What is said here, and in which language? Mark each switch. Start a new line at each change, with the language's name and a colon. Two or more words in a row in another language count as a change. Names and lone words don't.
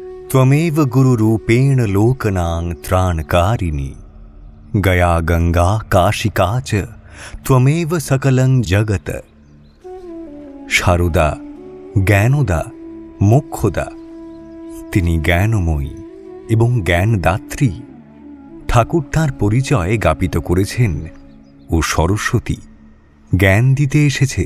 Sanskrit: त्वमेव गुरुरूपेण लोकनां त्राणकारिणी गया गंगा काशिका च त्वमेव सकलं जगत।
Bangla: সারদা জ্ঞানদা মোক্ষদা, তিনি জ্ঞানময়ী এবং জ্ঞানদাত্রী। ঠাকুর তাঁর পরিচয় জ্ঞাপিত করেছেন ও সরস্বতী জ্ঞান দিতে এসেছে।